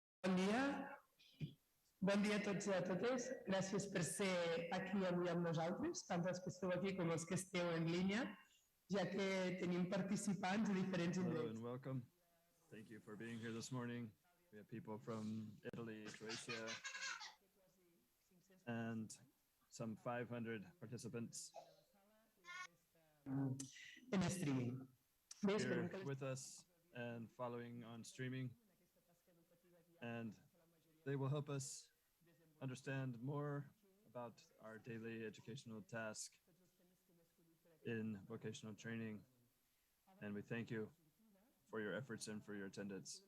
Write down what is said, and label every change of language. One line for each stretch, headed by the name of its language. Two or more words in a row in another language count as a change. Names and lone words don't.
Catalan: Bon dia. Bon dia a tots i a totes. Gràcies per ser aquí avui amb nosaltres, tant els que esteu aquí com els que esteu en línia, ja que tenim participants de diferents
English: Hello
Catalan: indrets.
English: and welcome. Thank you for being here this morning. We have people from Italy, Croatia, and some 500 participants
Catalan: En streaming. Bé, esperem
English: here
Catalan: que
English: with us and following on streaming. And they will help us understand more about our daily educational task in vocational training. And we thank you for your efforts and for your attendance.